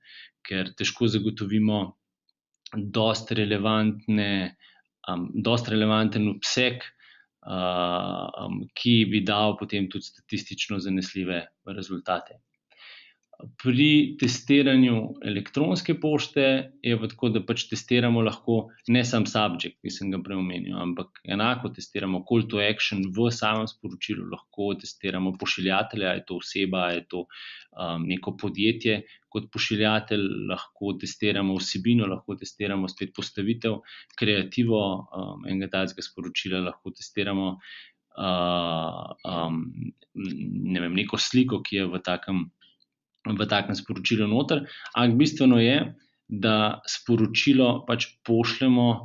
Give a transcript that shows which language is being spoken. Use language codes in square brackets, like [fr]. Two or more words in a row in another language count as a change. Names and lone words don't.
[sl] Ker težko zagotovimo dosti relevanten obseg, ki bi dal potem tudi statistično zanesljive rezultate. Pri testiranju elektronske pošte je pa tako, da pač testiramo lahko ne sam subject, ki sem ga prej omenil, ampak enako testiramo [en] call to action [sl] v samem sporočilu, lahko testiramo pošiljatelja, je to oseba, je to neko podjetje kot pošiljatelj, lahko testiramo vsebino, lahko testiramo spet postavitev, kreativo enega takega sporočila, lahko testiramo neko sliko, ki je v takem sporočilu noter, ampak bistveno je, da sporočilo pač pošljemo,